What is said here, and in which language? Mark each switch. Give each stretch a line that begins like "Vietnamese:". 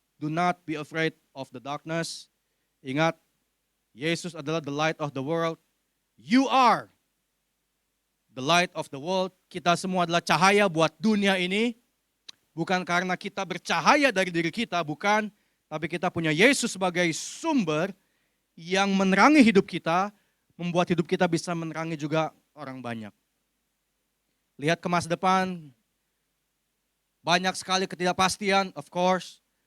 English: Do not be afraid of the darkness.
Indonesian: Ingat, Yesus adalah
English: the light of the world. You are the light of the world.
Indonesian: Kita semua adalah cahaya buat dunia ini. Bukan karena kita bercahaya dari diri kita, bukan. Tapi kita punya Yesus sebagai sumber yang menerangi hidup kita, membuat hidup kita bisa menerangi juga orang banyak. Lihat ke masa depan, banyak sekali ketidakpastian,
English: of course.